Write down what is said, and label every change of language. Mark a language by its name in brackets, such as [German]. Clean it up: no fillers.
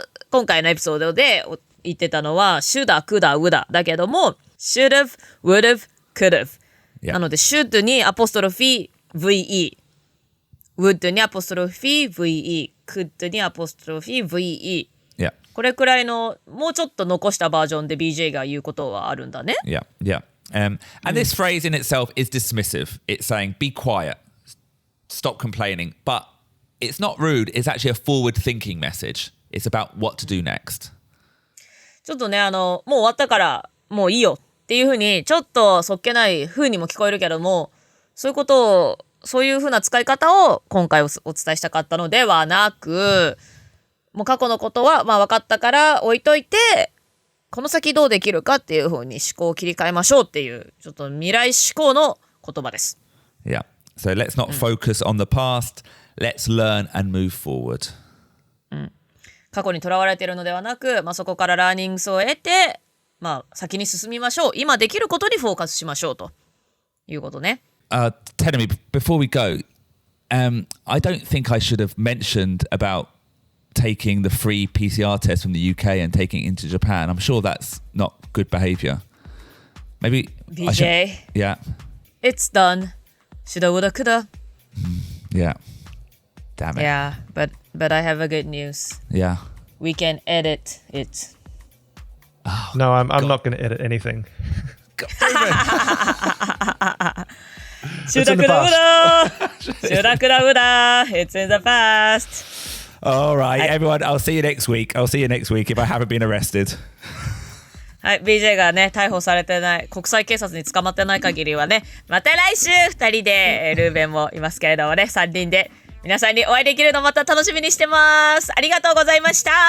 [Japanese] 今回のエピソードで言ってたのは [English] Shoulda, Coulda, Woulda [Japanese] だけども [English] Should've, Would've, Could've、 [Japanese] yeah. なので Should にアポストロフィー VE Would にアポストロフィー VE Could にアポストロフィー VE、yeah. これくらいのもうちょっと残したバージョンで BJ が言うことはあるんだね。 [English] Yeah, yeah. And this phrase in itself is dismissive. It's saying be quiet, stop complaining, but it's not rude. It's actually a forward-thinking message. It's about what to do next. [Japanese] ちょっとね、もう終わったからもういいよっていう風にちょっとそっけない風にも聞こえるけども、そういうことをそういう風な使い方を今回お伝えしたかったのではなく、もう過去のことはまあ分かったから置いといて、この先どうできるかっていう風に思考を切り替えましょうっていうちょっと未来思考の言葉です。 [English] Yeah. So let's not focus on the past. Let's learn and move forward. [Japanese] 過去にとらわれているのではなく、そこからラーニングスを得て、先に進みましょう。今できることにフォーカスしましょうということね。 [English] Tell me, before we go, I don't think I should have mentioned about taking the free PCR test from the UK and taking it into Japan. I'm sure that's not good behavior. Maybe BJ. I should, yeah. It's done. Shoulda, woulda, coulda. Yeah. Damn it. Yeah, but I have a good news. Yeah. We can edit it. Oh, no, I'm not going to edit anything. Shoulda, coulda, woulda. Shoulda, coulda, woulda. It's in the past. All right, everyone. I'll see you next week. I'll see you next week if I haven't been arrested. [Japanese] はい、BJ がね、逮捕されてない、国際警察に捕まってない限りはね、また来週2人で、ルーベンもいますけれどもね、3人で皆さんにお会いできるのまた楽しみにしてます。ありがとうございました。